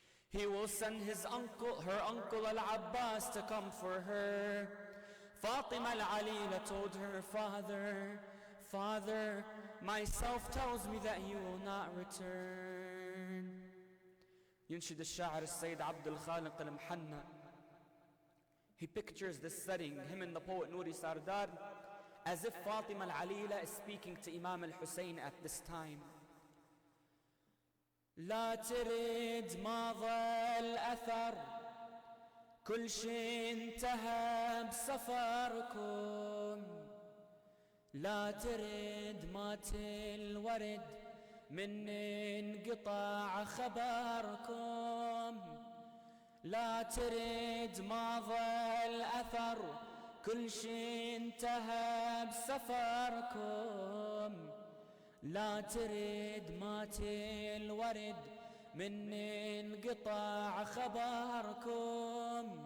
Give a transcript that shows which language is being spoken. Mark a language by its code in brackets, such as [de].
[en] He will send her uncle Al-Abbas to come for her. Fatima al-Alila told her, Father, myself tells me that he will not return." [ar] ينشد الشاعر السيد عبد الخالق المحنى. [en] He pictures this setting, him and the poet Nuri Sardar, as if Fatima al-Alila is speaking to Imam al-Hussein at this time. [ar] لا ترد ما ظل أثر كل شي انتهى بسفركم لا ترد مات الورد من انقطاع خبركم لا ترد ما ظل أثر كل شي انتهى بسفركم لا ترد مات الورد من انقطاع خبركم